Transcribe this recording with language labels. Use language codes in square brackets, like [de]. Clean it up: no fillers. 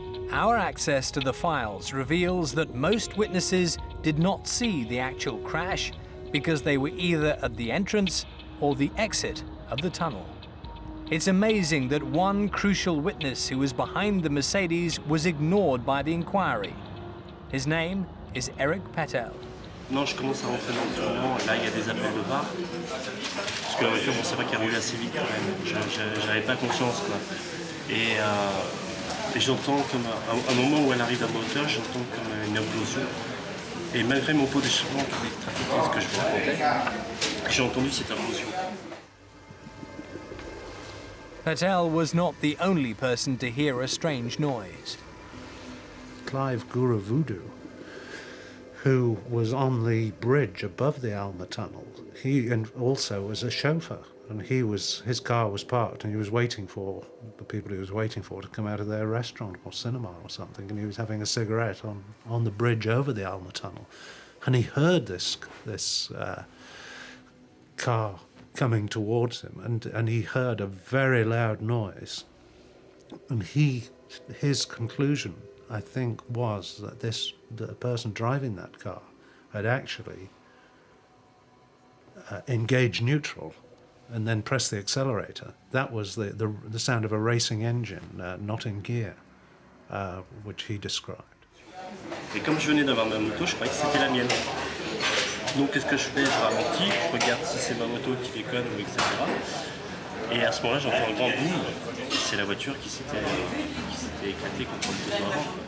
[en] Our access to the files reveals that most witnesses did not see the actual crash because they were either at the entrance or the exit of the tunnel. It's amazing that one crucial witness who was behind the Mercedes was ignored by the inquiry. His name is Henri Paul. [fr] Non, je commence à rentrer dans le tournant, là il y a des appels de VAR, parce que la voiture, bon, c'est vrai qu'elle roulait assez vite quand même, j'avais pas conscience quoi. Et j'entends comme, à un moment où elle arrive à ma hauteur, j'entends comme une implosion. Et malgré mon pot d'échappement qui était trafiqué, ce que je vous racontais, j'ai entendu cette implosion. [en] Patel was not the only person to hear a strange noise. Clive Guravoodoo, who was on the bridge above the Alma Tunnel, he also was a chauffeur, and his car was parked, and he was waiting for the people he was waiting for to come out of their restaurant or cinema or something, and he was having a cigarette on the bridge over the Alma Tunnel, and he heard this car coming towards him, and he heard a very loud noise, and his conclusion, I think, was that the person driving that car had actually engaged neutral and then pressed the accelerator. That was the sound of a racing engine, not in gear, which he described. [fr] Et comme je venais d'avoir ma moto, je croyais que c'était la mienne. Donc qu'est-ce que je fais? Je ralentis, je regarde si c'est ma moto qui déconne ou etc. Et à ce moment-là, j'entends un grand boom. C'est la voiture qui s'était éclatée contre le poteau avant.